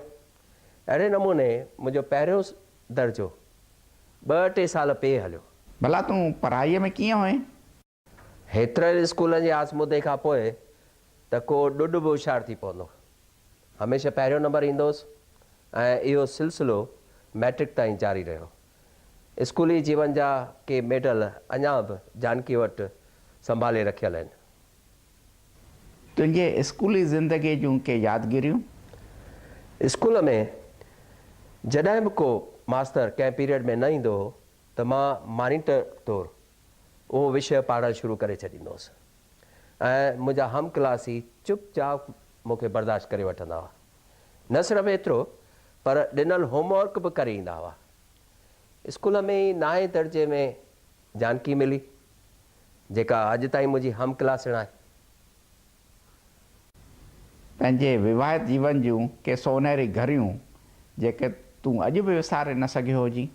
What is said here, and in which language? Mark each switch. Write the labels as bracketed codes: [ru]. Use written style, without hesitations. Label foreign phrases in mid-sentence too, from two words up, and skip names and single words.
[sd] अहिड़े नमूने मुंहिंजो पहिरियों दर्जो 2-3 साल पे हलियो। भला तूं पढ़ाईअ में कीअं हुएं? हेतिरे स्कूलनि जे आज़मूदे खां पोइ त को ॾुढ बि होशियारु थी पवंदो। हमेशह पहिरियों नंबर ईंदो हुउसि ऐं इहो सिलसिलो मैट्रिक ताईं जारी रहियो। स्कूली जीवन जा के मेडल अञा बि जानकी वटि संभाले रखियल आहिनि। तुंहिंजे स्कूली ज़िंदगी जूं के यादगिरियूं? स्कूल में जॾहिं बि को मास्तर कंहिं पीरियड में न ईंदो हो त मां मॉनिटर तौरु उहो विषय पढ़णु शुरू करे छॾींदो हुउसि ऐं मुंहिंजा हम क्लासी चुपचाप मूंखे बर्दाश्त करे वठंदा हुआ। न सिर्फ़ु एतिरो, पर ॾिनल होमवर्क बि करे ईंदा हुआ। स्कूल में ई 9 दर्जे में जानकी मिली, जेका अॼु ताईं मुंहिंजी हम क्लासण आहे। पंहिंजे विवाहित जीवन जूं के सोनेरी घड़ियूं जेके तूं अॼु बि विसारे न सघियो हुजी?